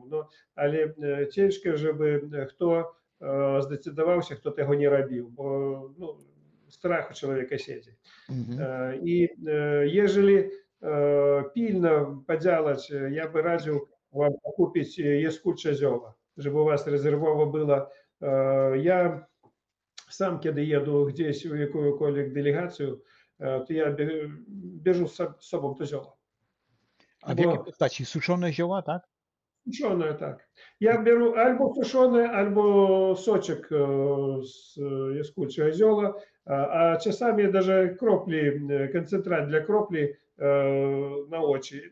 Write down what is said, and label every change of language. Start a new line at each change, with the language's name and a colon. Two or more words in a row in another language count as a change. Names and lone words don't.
Polish: No, ale ciężko, żeby kto zdecydował się, kto tego nie robił, bo no, strach u człowieka siedzi. I jeżeli pilno podziałać, ja by radził wam kupić jaskółcze zioła, żeby u was rezerwowo było.
Ukrainian: Ja сам, когда еду gdzieś в якусь делегацию, то я бежу з собою то зioło.
Polish: A w jakiej Bo postaci? Suszone zioła, tak? suszone, tak. Ja biorę albo suszone, albo soczek z jaskółczego zioła, a czasami даже kropli, koncentrat dla kropli na oczy.